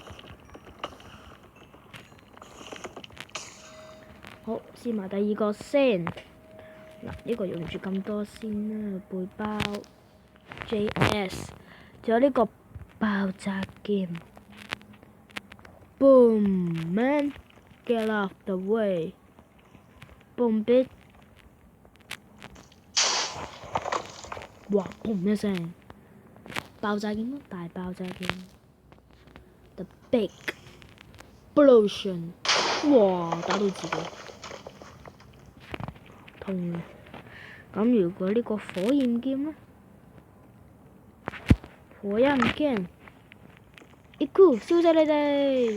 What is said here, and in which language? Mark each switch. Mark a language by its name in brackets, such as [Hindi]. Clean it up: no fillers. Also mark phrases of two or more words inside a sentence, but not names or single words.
[Cantonese] 好，試埋第二個先。嗱，呢個用住咁多先啦，背包 JS， 仲有呢個爆炸劍。 [English] Boom man, get off the way. Boom bitch. 哇！ [Cantonese] 砰一聲，爆炸劍咯，大爆炸劍。 [English] The Big Explosion！ [Cantonese] 哇！打到自己痛啊！咁如果呢個火焰劍呢？火焰劍，一酷燒死你哋！